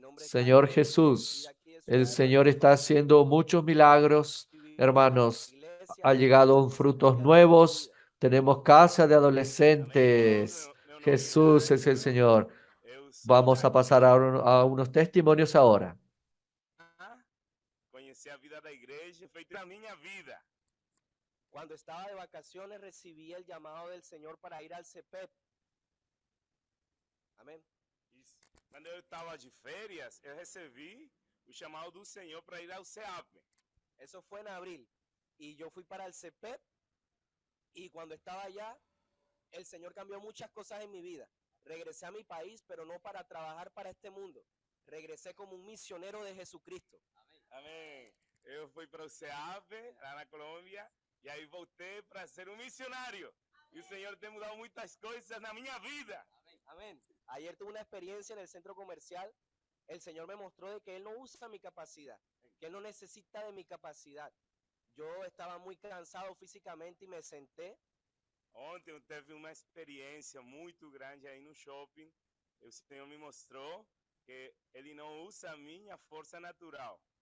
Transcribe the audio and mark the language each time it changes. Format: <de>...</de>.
<es>Señor Jesús, el Señor está haciendo muchos milagros, hermanos. Ha llegado frutos nuevos. Tenemos casa de adolescentes. Jesús es el Señor. Vamos a pasar a unos testimonios ahora.</es> <pt>Conhecer a vida da igreja, feito a minha vida.</pt> <es>Cuando estaba de vacaciones recibí el llamado del Señor para ir al CEPEP. Amén.</es> <pt>Isso. Quando eu estava de férias, eu recebi o chamado do Senhor para ir ao CEAP.</pt> <es>Eso fue en abril. Y yo fui para el CEPEP y cuando estaba allá, el Señor cambió muchas cosas en mi vida. Regresé a mi país, pero no para trabajar para este mundo. Regresé como un misionero de Jesucristo.</es> <pt>Amém. Eu fui para o CEAP, lá na Colômbia, e aí voltei para ser um missionário. E o Senhor tem mudado muitas coisas na minha vida.</pt> <es>Amén. Ayer tuve una experiencia en el centro comercial. El Señor me mostró de que Él no usa mi capacidad, que Él no necesita de mi capacidad. Yo estaba muy cansado físicamente y me senté.</es> <pt>Ontem eu teve uma experiência muito grande aí no shopping. O Senhor me mostrou que Ele não usa a minha força natural.</pt>